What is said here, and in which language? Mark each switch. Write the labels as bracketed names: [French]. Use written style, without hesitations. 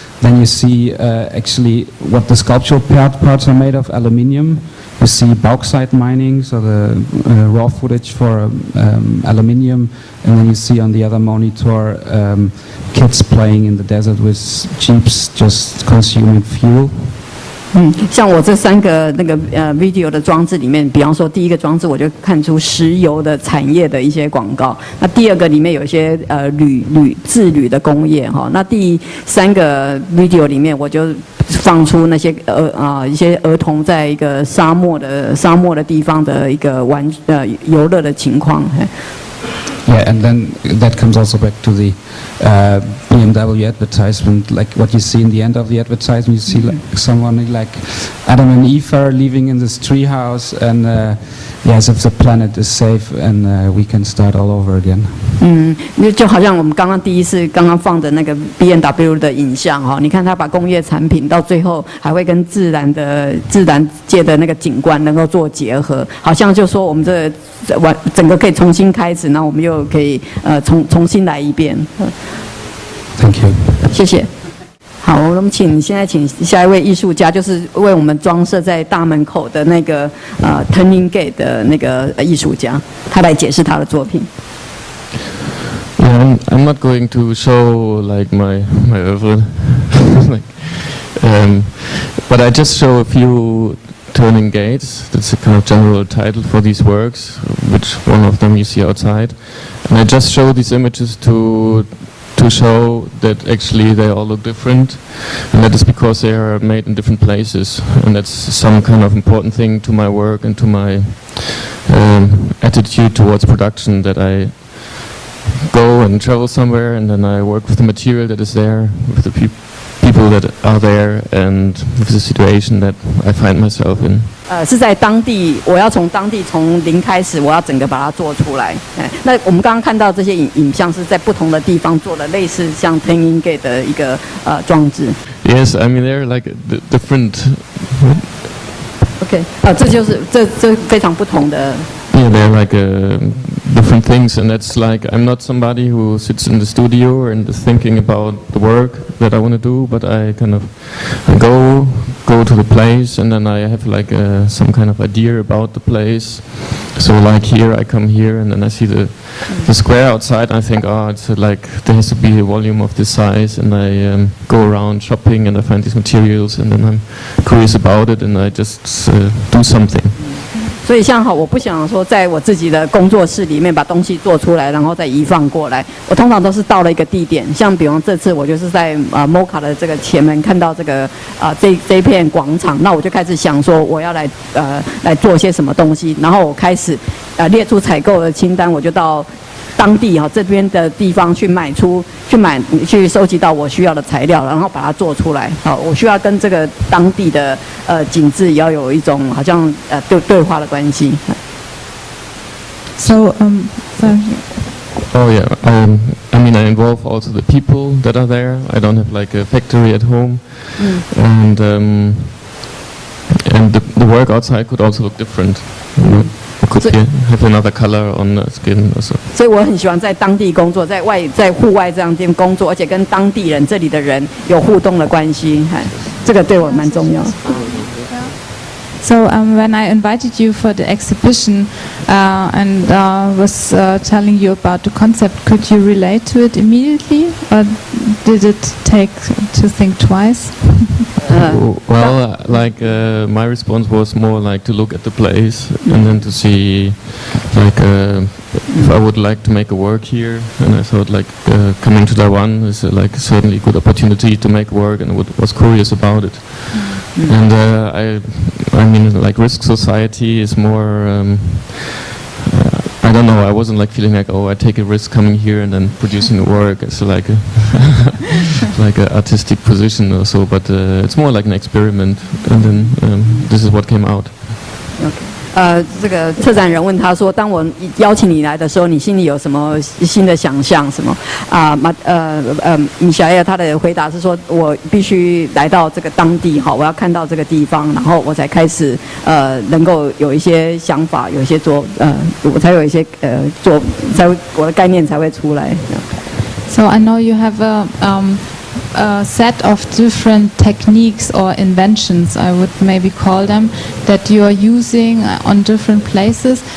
[English] Then you see actually what the sculptural parts are made of, aluminium. You see bauxite mining, so the raw footage for aluminium, and then you see on the other monitor kids playing in the desert with jeeps just consuming fuel. [Chinese] 像我这3个那个video 的装置里面，比方说第一个装置我就看出石油的产业的一些广告，那第2个里面有一些制铝的工业哈，那第3个 video 里面我就放出那些一些儿童在一个沙漠的地方的一个游乐的情况。 [English] Yeah, and then that comes also back to the BMW advertisement, like what you see in the end of the advertisement. You see like someone like Adam and Eve are living in this tree house, and yes, if the planet is safe, and we can start all over again. [Chinese] 就好像我们刚刚放的那个 BMW 的影像哈，你看它把工业产品到最后还会跟自然界的那个景观能够做结合，好像就说我们这整个可以重新开始，然后我们又可以重新来一遍。 [English] Thank you. [Chinese] 谢谢。好，我们现在请下一位艺术家，就是为我们装设在大门口的那个Turning Gate 的那个艺术家，他来解释他的作品。 [English] Yeah, I'm not going to show like my oeuvre, like, but I just show a few turning gates. That's a kind of general title for these works, which one of them you see outside. And I just show these images to show that actually they all look different, and that is because they are made in different places, and that's some kind of important thing to my work and to my attitude towards production, that I go and travel somewhere and then I work with the material that is there, with the people that are there, and with the situation that I find myself in. [Chinese] 是在当地，我要从零开始，我要整个把它做出来。那我们刚刚看到这些影像是在不同的地方做的，类似像 Turning Gate 的一个装置。 [English] Yes, I mean they're like different. [Chinese] OK， 这非常不同的。 [English] Yeah, they're like different things, and that's like I'm not somebody who sits in the studio and is thinking about the work that I want to do, but I kind of go to the place, and then I have like some kind of idea about the place. So like here, I come here, and then I see the square outside, and I think, it's like there has to be a volume of this size, and I go around shopping, and I find these materials, and then I'm curious about it, and I just do something. [Chinese] 所以像我不想说在我自己的工作室里面把东西做出来，然后再移放过来。我通常都是到了一个地点，像比方这次我就是在MoCA 的这个前门看到这个这一片广场，那我就开始想说我要来做些什么东西，然后我开始列出采购的清单，我就到当地这边的地方去去收集到我需要的材料，然后把它做出来。我需要跟这个当地的景致也要有一种好像对话的关系。 [English] So Oh yeah, I mean I involve also the people that are there. I don't have like a factory at home, and the work outside could also look different. It could have another color on the skin also. [Chinese] 所以我很喜欢在当地工作，在户外这样地工作，而且跟当地人这里的人有互动的关系，这个对我蛮重要。 [English] So when I invited you for the exhibition and was telling you about the concept, could you relate to it immediately, or did it take to think twice? Well, like my response was more like to look at the place and then to see like if I would like to make a work here, and I thought like coming to Taiwan is like certainly a good opportunity to make work, and was curious about it. And I mean, like Risk Society is more. I don't know. I wasn't like feeling like, oh, I take a risk coming here and then producing the work. It's like a like an artistic position or so, but it's more like an experiment. And then this is what came out. Okay. [Chinese] 这个策展人问他说：“当我邀请你来的时候，你心里有什么新的想象？什么？” 米小叶他的回答是说：“我必须来到这个当地，哈，我要看到这个地方，然后我才开始能够有一些想法，有一些我才有一些我的概念才会出来。” [English] So I know you have a set of different techniques or inventions, I would maybe call them, that you are using on different places.